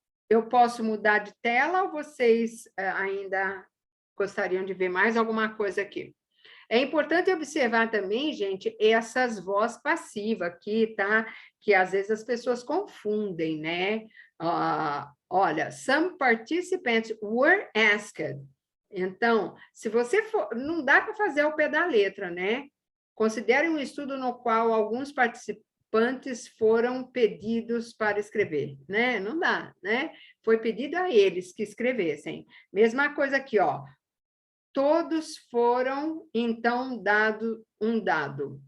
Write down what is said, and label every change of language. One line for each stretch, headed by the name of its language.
Portuguese: Eu posso mudar de tela ou vocês ainda gostariam de ver mais alguma coisa aqui? É importante observar também, gente, essas vozes passivas aqui, tá? Que às vezes as pessoas confundem, né?
English: Olha, some participants were asked.
Portuguese: Então, se você for... Não dá para fazer ao pé da letra, né? Considere um estudo no qual alguns participantes foram pedidos para escrever, né? Não dá, né? Foi pedido a eles que escrevessem. Mesma coisa aqui, ó. Todos foram, então, dado um dado.